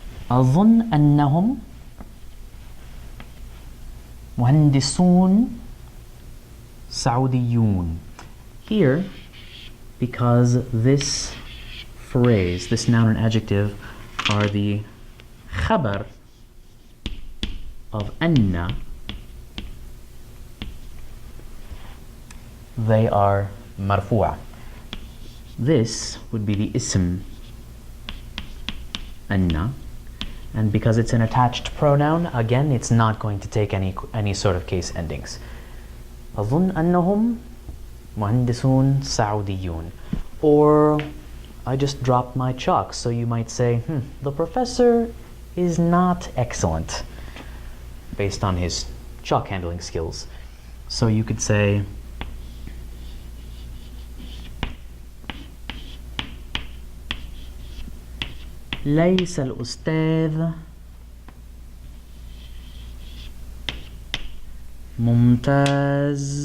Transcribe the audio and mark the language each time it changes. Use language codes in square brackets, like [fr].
[ar] أظن أنهم مهندسون سعوديون. [en] Here, because this phrase, this noun and adjective, are the khabar of anna, they are marfu'a. This would be the ism anna. And because it's an attached pronoun, again, it's not going to take any sort of case endings. [ar] أظن أنهم مهندسون سعوديون. [en] Or, I just dropped my chalk, so you might say, the professor is not excellent based on his chalk handling skills. So you could say, [ar] ليس الأستاذ ممتاز.